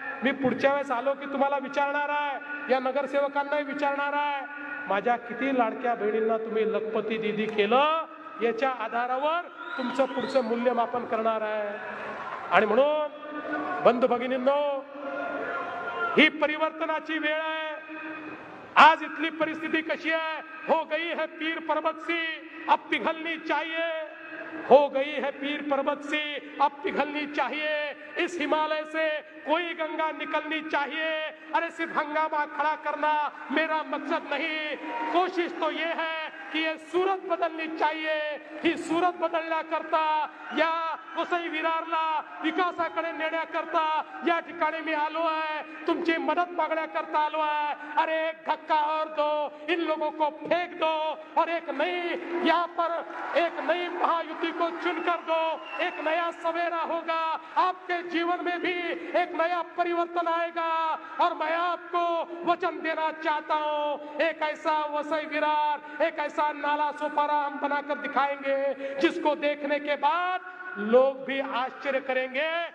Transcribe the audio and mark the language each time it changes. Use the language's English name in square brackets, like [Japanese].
[Marathi] मी पुढच्या वेळेस आलो की तुम्हाला विचारणार आहे, या नगरसेवकांनाही विचारणार आहे, माझ्या किती लाडक्या बहिणींना तुम्ही लखपती दीदी केलं, याच्या आधारावर तुमचं पुढचं मूल्यमापन करणार आहे। आणि म्हणून बंधू भगिनींनो, ही परिवर्तनाची वेळ आहे। आज इथली परिस्थिती कशी आहे? [Hindi] हो गई है पीर पर्वत सी, अब पिघलनी चाहिए, हो गई है पीर पर्वत सी, अब पिघलनी चाहिए। इस हिमालय से कोई गंगा निकलनी चाहिए। अरे सिर्फ हंगामा खड़ा करना मेरा मकसद नहीं, कोशिश तो ये है की ये सूरत बदलनी चाहिए। [Marathi] ही सूरत बदलण्याकरता, या वसई विरारला विकासाकडे नेण्याकरता या ठिकाणी मी आलो आहे, तुमची मदत मागण्याकरता आलो आहे। [Hindi] अरे एक धक्का और दो, इन लोगों को फेंक दो और एक नई, यहाँ पर एक नई महायुति को चुनकर दो। एक नया सवेरा होगा, आपके जीवन में भी एक नया परिवर्तन आएगा। और मैं आपको वचन देना चाहता हूँ, एक ऐसा वसई विरार, एक ऐसा नाला सोपारा हम बनाकर दिखाएंगे जिसको देखने के बाद लोग भी आश्चर्य करेंगे।